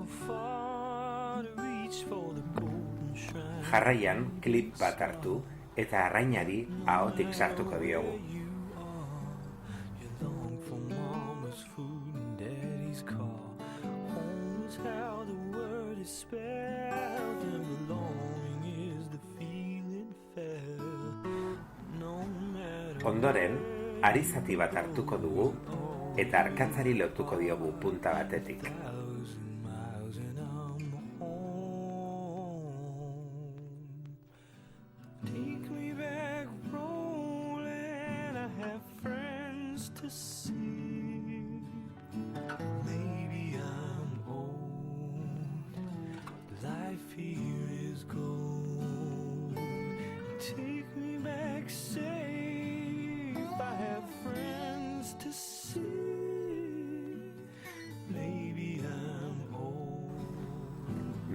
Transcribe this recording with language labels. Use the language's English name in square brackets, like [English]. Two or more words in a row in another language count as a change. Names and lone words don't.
[English] far to reach for the golden shrine. [Basque] Jarraian, klip bat hartu eta arrainari ahotik sartuko diogu. [English] You long for mama's food and daddy's car. Home is how the word is spelled, and belonging is the feeling felt. No matter [Basque] Ondoren, arizati bat hartuko dugu eta arkatzari lotuko diogu punta batetik. [English] 1,000 miles and I'm home. Take me back rolling, I have friends to see. Maybe I'm old, life here is gold. Take me back safe, I have friends to see. Maybe I'm old.